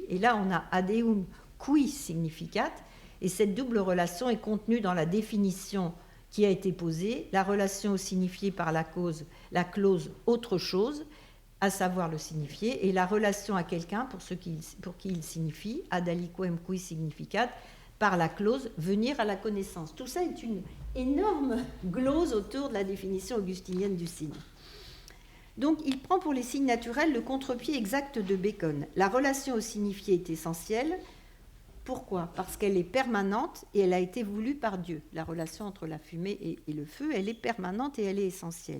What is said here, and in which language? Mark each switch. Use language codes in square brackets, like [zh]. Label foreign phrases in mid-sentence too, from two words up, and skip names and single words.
[fr] Et là, on a [la] adeum qui significat. [fr] Et cette double relation est contenue dans la définition qui a été posée, la relation au signifié par la clause autre chose, à savoir le signifié, et la relation à quelqu'un pour qui il signifie, [la] ad aliquem qui significat, [fr] par la clause venir à la connaissance. Tout ça est une énorme glose autour de la définition augustinienne du signe. Donc, il prend pour les signes naturels le contre-pied exact de Bacon. La relation au signifié est essentielle. Pourquoi ? Parce qu'elle est permanente et elle a été voulue par Dieu. La relation entre la fumée et le feu, elle est permanente et elle est essentielle.